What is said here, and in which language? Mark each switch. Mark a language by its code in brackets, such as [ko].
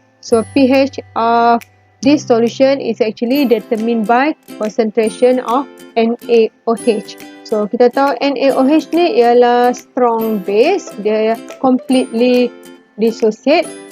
[en] So pH of this solution is actually determined by concentration of NaOH. [ms] So kita tahu NaOH ni ialah strong base. [en] Dia completely dissociate.